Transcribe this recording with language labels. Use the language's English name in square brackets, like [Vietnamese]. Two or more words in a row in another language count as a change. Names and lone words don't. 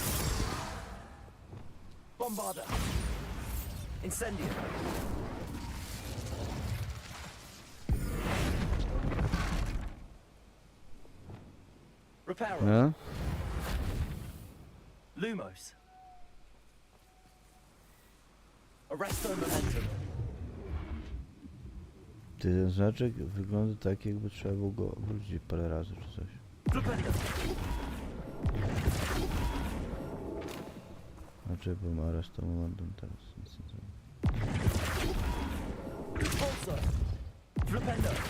[Latin] Bombarder. Incendio. Reparo. A? Lumos. Arresto Momentum. [Polish] Ten znaczek wygląda tak, jakby trzeba było go obrócić parę razy czy coś. [Latin] Flipendo. [Polish] Znaczy, bo ma resztę momentum teraz. Nic nie zrobię. [Latin] Pulsar. Flipendo.